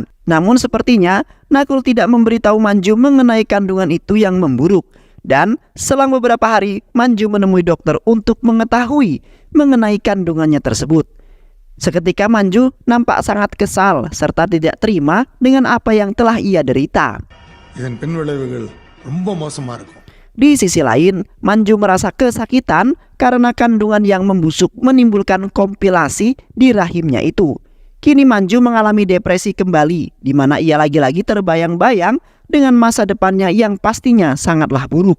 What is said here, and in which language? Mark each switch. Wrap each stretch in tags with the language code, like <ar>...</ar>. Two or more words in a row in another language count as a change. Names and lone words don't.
<id>Namun sepertinya Nakul tidak memberitahu Manju mengenai kandungan itu yang memburuk. Dan selang beberapa hari Manju menemui dokter untuk mengetahui mengenai kandungannya tersebut. Seketika Manju nampak sangat kesal serta tidak terima dengan apa yang telah ia derita.</id> <ta>இதன் பின்விளைவுகள் ரொம்ப மோசமா இருக்கும்.</ta> <id>Di sisi lain, Manju merasa kesakitan karena kandungan yang membusuk menimbulkan kompilasi di rahimnya itu. Kini Manju mengalami depresi kembali, di mana ia lagi-lagi terbayang-bayang dengan masa depannya yang pastinya sangatlah buruk.</id>